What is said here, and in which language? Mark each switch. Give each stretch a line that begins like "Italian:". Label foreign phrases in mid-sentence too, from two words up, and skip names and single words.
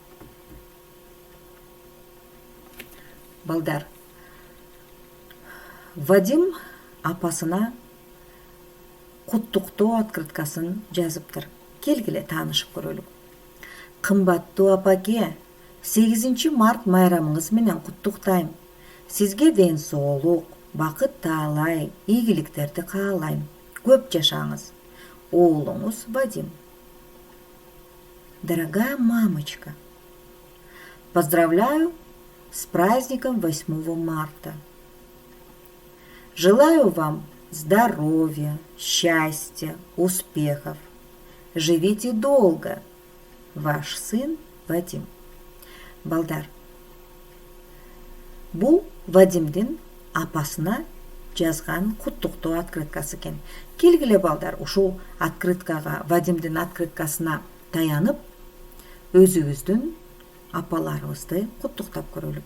Kyrgyz: Балдар, Вадим апасына куттуктоо открыткасын жазыптыр. Келгиле таанышып көрөлүк. Кымбаттуу апаке, 8 март майрамыңыз менен куттуктайм. Сизге ден соолук, бакыт таалай, ийгиликтерди каалайм. Көп жашаңыз. Оолуңуз Вадим.
Russian: Дорогая мамочка, поздравляю с праздником 8 марта. Желаю вам здоровья, счастья, успехов. Живите долго. Ваш сын Вадим.
Kyrgyz: Балдар, бул Вадимдин апасына жазган куттуктоо открыткасы экен. Келгиле балдар, ушул открыткага, Вадимдин открыткасына таянып, өзүбүздүн апаларыбызды куттуктап көрөлүк.